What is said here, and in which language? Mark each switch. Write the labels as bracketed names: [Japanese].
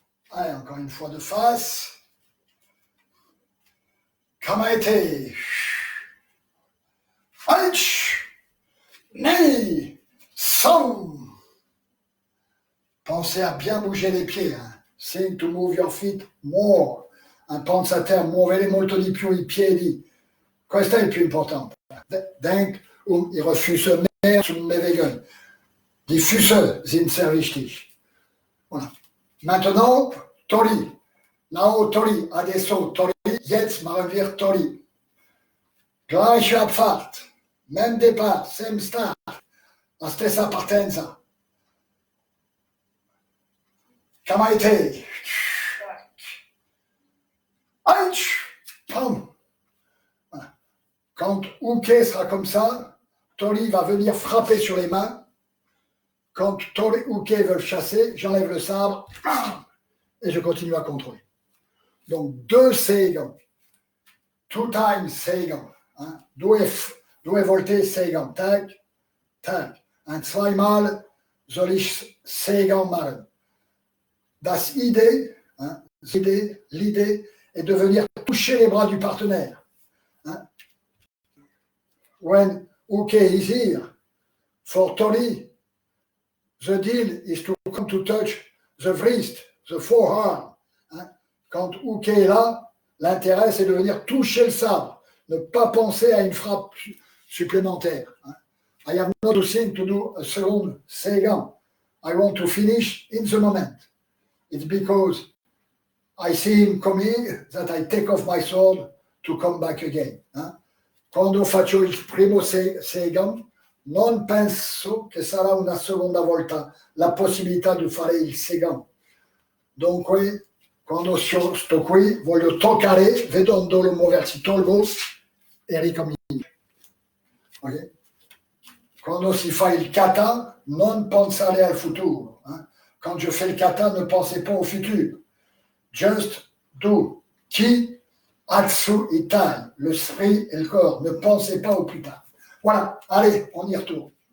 [French] Allez, encore une fois de face. [Japanese] Kamaite. Aïch. Nei. Son. [French] Pensez à bien bouger les pieds. [English] Think to move your feet more. [Italian] Pensate a muovere molto di più i piedi. Questo è il più importante. [German] Denk ihre Füße mehr zu bewegen. Die Füße sind sehr wichtig. [French] Voilà. Maintenant, Tori. [English] Now Tori. [Italian] Adesso Tori. [German] Jetzt machen wir Tori. Gleiche Abfahrt. [French] Même départ. [English] Same start. La stessa partenza. [Japanese] Kamaite. Aïch. Pam. Voilà. [French] Quand Uke sera comme ça, Tori va venir frapper sur les mains. Quand Tori Uke veut le chasser, j'enlève le sabre et je continue à contrôler. Donc 2 Seigan. [English] 2 times Seigan. [French] Hein? [Italian] 2 Volte Seigan. Tac, tac. [German] Und zweimal soll ich Seigan machen. [French] Das Idée, hein, l'idée est de venir toucher les bras du partenaire. Hein? [English] When Uke is here, for Tori, the deal is to come to touch the wrist, the forearm. [French] Hein? Quand Uke est là, l'intérêt c'est de venir toucher le sabre, ne pas penser à une frappe supplémentaire. Hein? [English] I have not to think to do a second Seigan. I want to finish in the moment. It's because I see him coming that I take off my sword to come back again. [French] Hein? [Italian] Quando faccio il primo Seigan, non penso che sarà una seconda volta la possibilità di fare il Seigan. Dunque, quando sto qui, voglio toccare, vedendolo muoversi, tolgo e ricomincio. Okay? Quando si fa il kata, non pensare al futuro. [French] Hein? Quand je fais le kata, ne pensez pas au futur. [English] Just do [French] ki, atsu, itai, l'esprit et le corps. Ne pensez pas au plus tard. Voilà, allez, on y retourne.